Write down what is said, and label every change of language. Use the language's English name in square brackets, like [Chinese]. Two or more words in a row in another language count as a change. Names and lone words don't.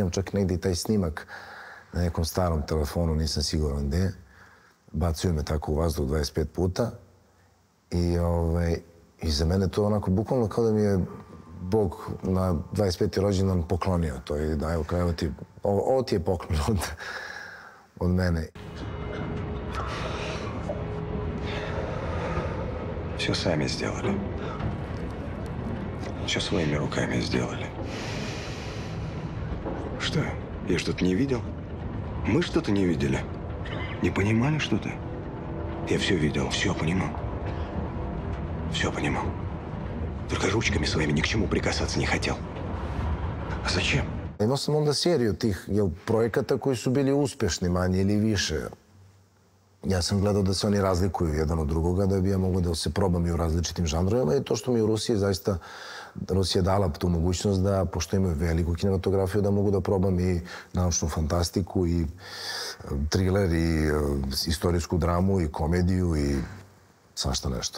[Serbian] Imam čak negdje i taj snimak na nekom starom telefonu, nisam siguran gde. Bacaju me tako u vazduh 25 puta i za mene to onako bukvalno kao da mi je Bog na 25. rođendan poklonio to i da, evo, kao ovo ti je poklon od mene. [Russian] Все сами сделали. Все своими руками сделали. Что, я что-то не видел? Мы что-то не видели? Не понимали что-то? Я все видел, все понимал. Все понимал. Только ручками своими ни к чему прикасаться не хотел. А зачем? [Serbian] Imao sam onda seriju tih projekata koji su bili uspešni, manje ili više. Ja sam gledao da se oni razlikuju jedan od drugoga, da bi ja mogu da se probam i u različitim žanrovima i to što mi u Rusiji zaista, Rusija dala tu mogućnost da, pošto imaju veliku kinematografiju, da mogu da probam i naučnu fantastiku i triler i istorijsku dramu i komediju i svašta nešto.